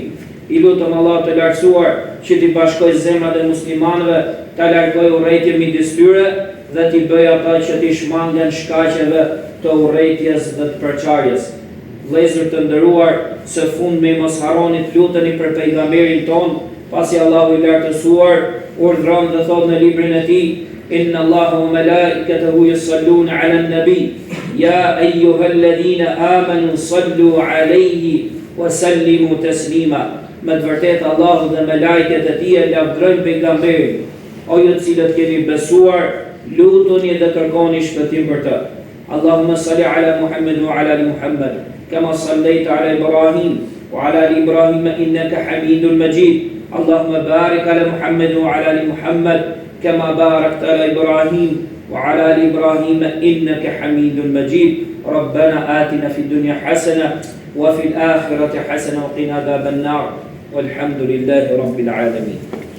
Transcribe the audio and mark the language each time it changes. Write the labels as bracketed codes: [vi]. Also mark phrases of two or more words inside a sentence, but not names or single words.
[sq] I lutëm Allah të lartësuar që t'i bashkoj zemrat e muslimanëve, ta largoj urrëtitjen midis tyre dhe t'i bëj ata që t'i shmangen shkaqeve të urrejtjes dhe të përçarjes. Vëllezër të nderuar, së fundmi mos harroni të luteni për pejgamberin ton, pasi Allahu i lartësuar urdhron dhe thot në librin e tij: [ar] إن الله وملائكته يصلون على النبي يا أيها الذين آمنوا صلوا عليه وسلموا تسليما. [sq] Me të vërtetë Allahu dhe melajket e tij e lavdrojnë pejgamberin. O ju të cilët keni besuar, lutuni dhe kërkoni shpëtim për të. [ar] اللهم صل على محمد وعلى آل محمد كما صليت على إبراهيم وعلى آل إبراهيم إنك حميد مجيد. اللهم بارك على محمد وعلى آل محمد كما باركت على إبراهيم وعلى آل إبراهيم إنك حميد مجيد. ربنا آتنا في الدنيا حسنة وفي الآخرة حسنة وقنا عذاب النار والحمد لله رب العالمين.